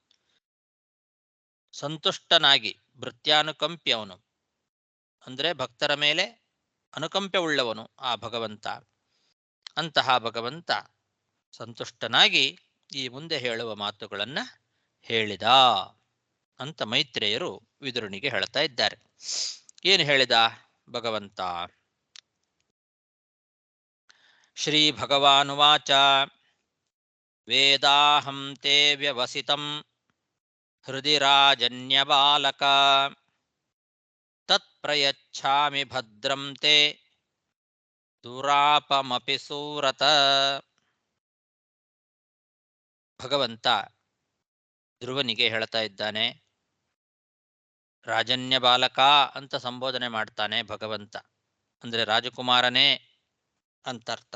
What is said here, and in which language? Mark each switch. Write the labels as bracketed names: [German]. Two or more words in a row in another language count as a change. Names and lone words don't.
[Kannada] ಸಂತುಷ್ಟನಾಗಿ, ಭೃತ್ಯಾನುಕಂಪಿ ಅವನು, ಅಂದರೆ ಭಕ್ತರ ಮೇಲೆ ಅನುಕಂಪೆ ಉಳ್ಳವನು ಆ ಭಗವಂತ. ಅಂತಹ ಭಗವಂತ ಸಂತುಷ್ಟನಾಗಿ ಈ ಮುಂದೆ ಹೇಳುವ ಮಾತುಗಳನ್ನು ಹೇಳಿದ ಅಂತ ಮೈತ್ರೇಯರು ವಿದುರನಿಗೆ ಹೇಳ್ತಾ ಇದ್ದಾರೆ. ಏನು ಹೇಳಿದ ಭಗವಂತ? [Sanskrit] ಶ್ರೀ ಭಗವಾನುವಾಚ ವೇದಾಹಂ ತೇ ವ್ಯವಸಿತಂ ಹೃದಿ ರಾಜನ್ಯಬಾಲಕ ತತ್ಪ್ರಯಚ್ಛಾಮಿ ಭದ್ರಂ ತೇ ದುರಾಪಮಪಿ ಸೂರತ. [Kannada] ಭಗವಂತ ಧ್ರುವನಿಗೆ ಹೇಳ್ತಾ ಇದ್ದಾನೆ. [Sanskrit] ರಾಜನ್ಯ ಬಾಲಕ [Kannada] ಅಂತ ಸಂಬೋಧನೆ ಮಾಡ್ತಾನೆ ಭಗವಂತ, ಅಂದ್ರೆ ರಾಜಕುಮಾರನೇ ಅಂತರ್ಥ.